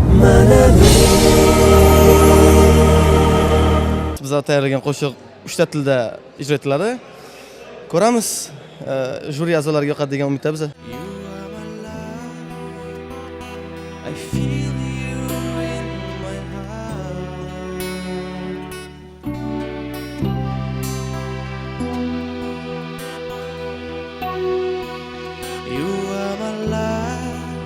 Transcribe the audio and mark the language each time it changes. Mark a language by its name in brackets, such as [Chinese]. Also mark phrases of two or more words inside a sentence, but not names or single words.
[Uzbek] Bizlar tayyorlagan qo'shiq 3 ta tilda ijro etiladi. Ko'ramiz, juri a'zolariga yoqadi degan umidda biz. [English] I feel you in my heart. You are my life.